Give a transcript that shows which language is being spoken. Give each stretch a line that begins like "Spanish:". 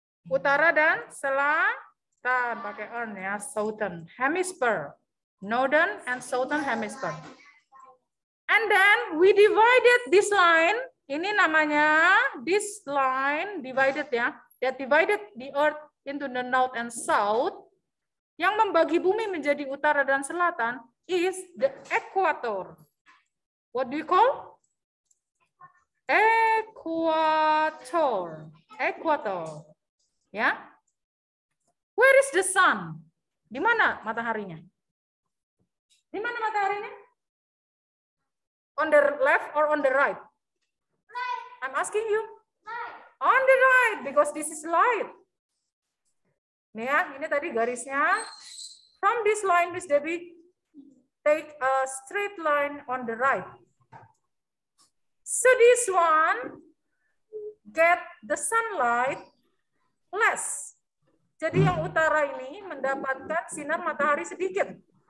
Indonesian: Utara dan selatan. Pakai earth ya.
English: Southern hemisphere. Northern and southern hemisphere. And then we divided this line.
Indonesian: Ini namanya
English: this line divided
Indonesian: ya.
English: That divided the Earth into the north and south.
Indonesian: Yang membagi bumi menjadi utara dan selatan
English: is the equator. What do you call? Equator. Equator. Ya. Where is the sun?
Indonesian: Di mana mataharinya? Di mana mataharinya?
English: On the left or on the right? I'm asking you. On the right, because this is light.
Indonesian: Nih ya, ini tadi garisnya.
English: From this line, Miss Debbie, take a straight line on the right. So this one get the sunlight less.
Indonesian: Jadi yang utara ini mendapatkan sinar matahari sedikit.